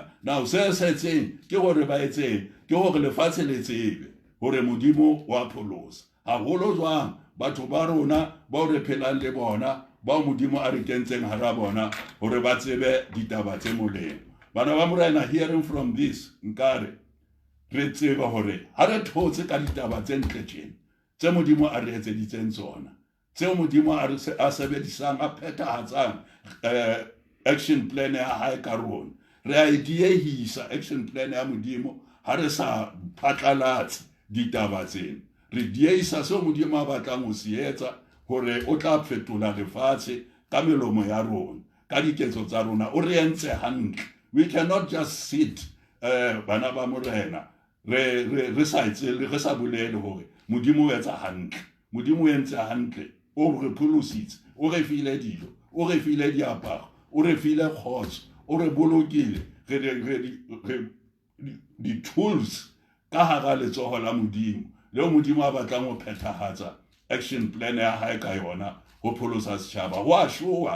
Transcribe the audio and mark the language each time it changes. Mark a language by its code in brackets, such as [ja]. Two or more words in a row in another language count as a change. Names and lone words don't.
[st] Now se setseng ke hore ba etseng ke hore lefatshe le tsebe hore modimo wa pholosa haholo jwang batho ba rona ba re phelang le bona ba modimo a re kentseng hara bona hore ba tsebe ditaba tse molemo. Bana ba morena, [en] hearing from this [st] nkare re tseba hore ha re thotse ka ditaba tse ntle tjena tse modimo a re etseditseng tsona tseo modimo a sebedisang a phethahatsang [en] action plan [st] ya hae ka rona re a diehisa [en] action plan [st] ya modimo ha re sa phatlalatse ditaba tsena re diehisa seo modimo a batlang ho se etsa hore o tla fetola lefatshe ka melomo ya rona ka diketso tsa rona o re entse hantle. [en] We cannot just sit [st] bana ba morena re sa bolele hore modimo o etsa hantle modimo o entse hantle o re pholositse o re file dijo o re file diaparo o re file khotso o re bolokile di tools ka hara letsoho la modimo leo modimo a batlang ho phethahatsa [en] action plan [st] ya hae ka yona ho pholosa setjhaba ho a showa